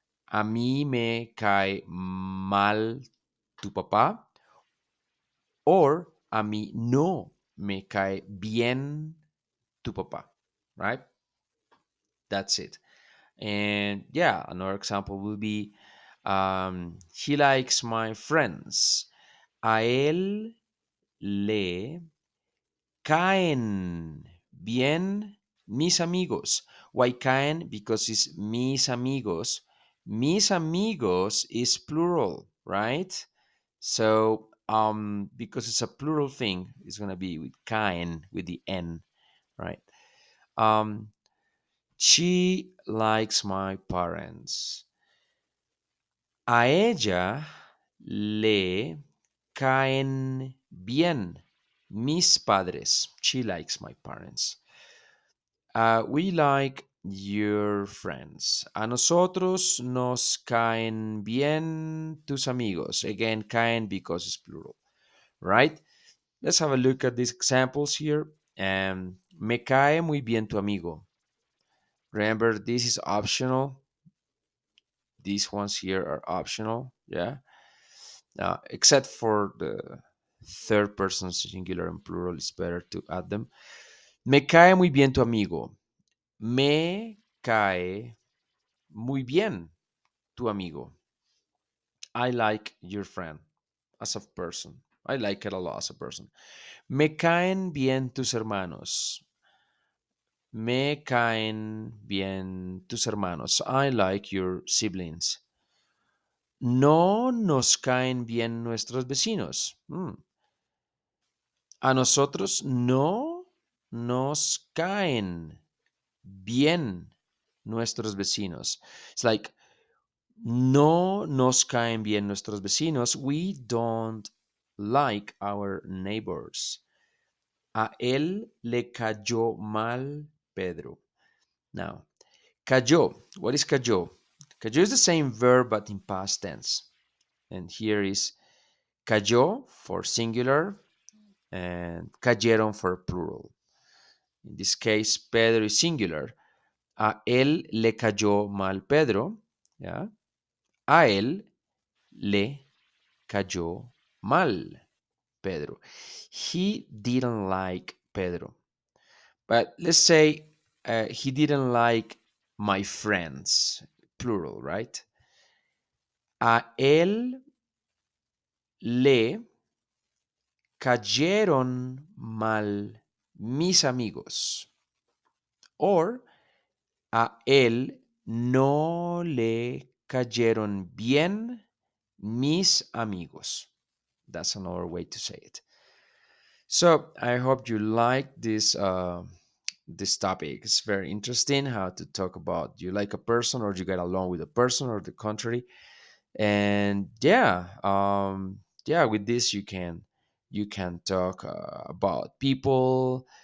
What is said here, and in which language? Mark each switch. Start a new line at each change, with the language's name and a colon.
Spanish: A mí me cae mal tu papá or a mí no me cae bien tu papá,
English: right? That's it. And yeah, another example will be he likes my friends.
Spanish: A él le caen bien mis amigos.
English: Why caen? Because it's
Spanish: mis amigos. Mis amigos
English: is plural, right? So because it's a plural thing, it's gonna be with caen with the n, right? Um, she likes my parents.
Spanish: A ella le caen bien mis padres.
English: She likes my parents. We like your friends.
Spanish: A nosotros nos caen bien tus amigos.
English: Again, caen because it's plural, right? Let's have a look at these examples here.
Spanish: Me cae muy bien tu amigo.
English: Remember, this is optional. These ones here are optional. Yeah. Except for the third person singular and plural, it's better to add them.
Spanish: Me cae muy bien tu amigo. Me cae muy bien tu amigo.
English: I like your friend as a person. I like it a lot as a person.
Spanish: Me caen bien tus hermanos. Me caen bien tus hermanos.
English: I like your siblings.
Spanish: No nos caen bien nuestros vecinos. A nosotros no nos caen bien nuestros vecinos.
English: It's like
Spanish: no nos caen bien nuestros vecinos.
English: We don't like our neighbors.
Spanish: A él le cayó mal Pedro.
English: Now, cayó. What is cayó? Cayó is the same verb but in past tense. And here is cayó for singular and cayeron for plural. In this case, Pedro is singular.
Spanish: A él le cayó mal Pedro. ¿Ya? A él le cayó mal Pedro.
English: He didn't like Pedro. But let's say he didn't like my friends, plural, right?
Spanish: A él le cayeron mal mis amigos. Or a él no le cayeron bien mis amigos.
English: That's another way to say it. So I hope you like this topic. It's very interesting how to talk about you like a person or you get along with a person or the contrary. And yeah, with this you can talk about people.